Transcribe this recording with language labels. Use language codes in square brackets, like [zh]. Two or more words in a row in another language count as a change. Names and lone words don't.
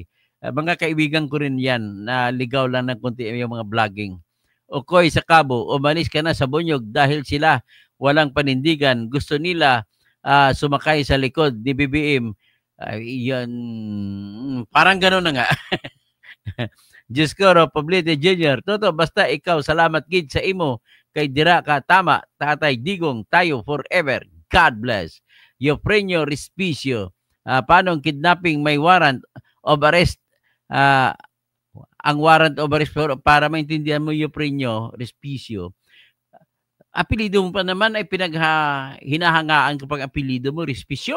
[tl] Mga kaibigan ko rin yan na ligaw lang ng konti yung mga vlogging. Okoy sa Cabo, umalis ka na sa Bunyog dahil sila walang panindigan. Gusto nila sumakay sa likod ni BBM. Yan, parang gano'n na nga. Diyos ko, Pablito Jr. Toto, basta ikaw, [hil] salamat gid sa imo. Kay dira ka, [tl] tama, Tatay Digong, tayo forever. [en] God bless. Euprenio Respicio. [tl] Paano kidnapping may [en] warrant of arrest? [tl] Ang [en] warrant of arrest [tl] para maintindihan mo, Euprenio Respicio. Apelido mo pa naman ay hinahangaan kapag apelido mo, Respicio.